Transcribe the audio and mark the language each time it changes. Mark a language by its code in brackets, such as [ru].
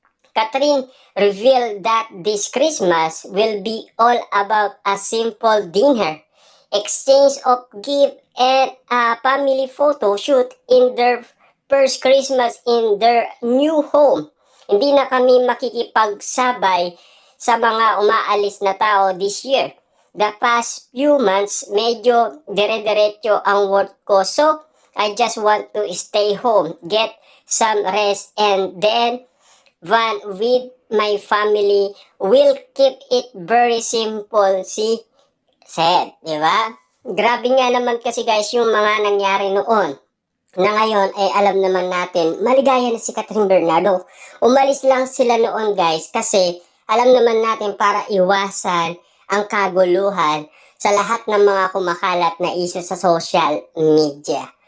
[en] Catherine revealed that this Christmas will be all about a simple dinner, exchange of gift, and a family photo shoot in their first Christmas in their new home. [tl] Hindi na kami makikipagsabay sa mga umaalis na tao [en] this year. The past few months, [tl] medyo dire-diretso ang work ko, [en] so I just want to stay home, get some rest, and then one with my family. Will keep it very simple, si Seth, [tl] di ba? Grabe nga naman kasi guys yung mga nangyari noon. Na ngayon ay alam naman natin, maligaya na si Catherine Bernardo. Umalis lang sila noon guys kasi alam naman natin para iwasan ang kaguluhan sa lahat ng mga kumakalat na issue sa social media.